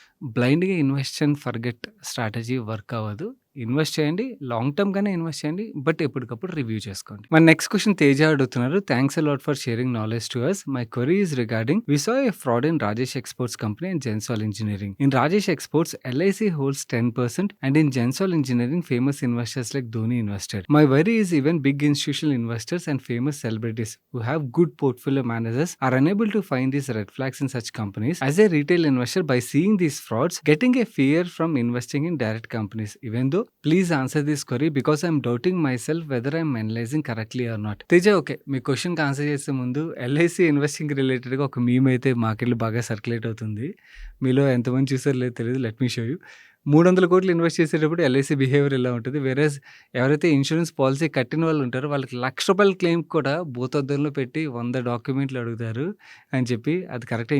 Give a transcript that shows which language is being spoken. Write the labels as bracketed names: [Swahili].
[Telugu] బ్లైండ్‌గా invest and forget strategy work అవ్వదు. Invest చేయండి. లాంగ్ టర్మ్‌గానే ఇన్వెస్ట్ చేయండి. బట్ ఎప్పటికప్పుడు రివ్యూ చేసుకోండి. మన నెక్స్ట్ క్వెషన్ తేజ అడుగుతున్నారు. [English] Thanks a lot for sharing knowledge to us. My query is regarding we saw a fraud in Rajesh exports company and Gensol engineering. In Rajesh exports LIC holds 10% and in Gensol Engineering famous investors like Dhoni invested. My worry is even big institutional investors and famous celebrities who have good portfolio managers are unable to find these red flags in such companies. As a retail investor, by seeing these frauds, getting a fear from investing in direct companies. Even though, please answer this query because I'm doubting myself whether I'm analyzing correctly or not. [Telugu] Teja okay. మీ క్వెషన్‌కి answer చేసే ముందు LIC investing రిలేటెడ్‌గా ఒక meme అయితే మార్కెట్‌లో బాగా circulate అవుతుంది. మీలో ఎంతమంది చూసారో లేదో తెలీదు. [English] Let me show you. [Telugu] 300,00,00,000 invest చేసేటప్పుడు ఎల్ఐసి బిహేవియర్ ఇలా ఉంటది. వేరేస్ ఎవరైతే ఇన్స్యూరెన్స్ పాలిసీ కట్టిన వాళ్ళు ఉంటారో వాళ్ళకి రూ. 1,00,000 క్లెయిమ్ కూడా భూతద్దంలో పెట్టి 100 డాక్యుమెంట్లు అడుగుతారు అని చెప్పి అది కరెక్టే.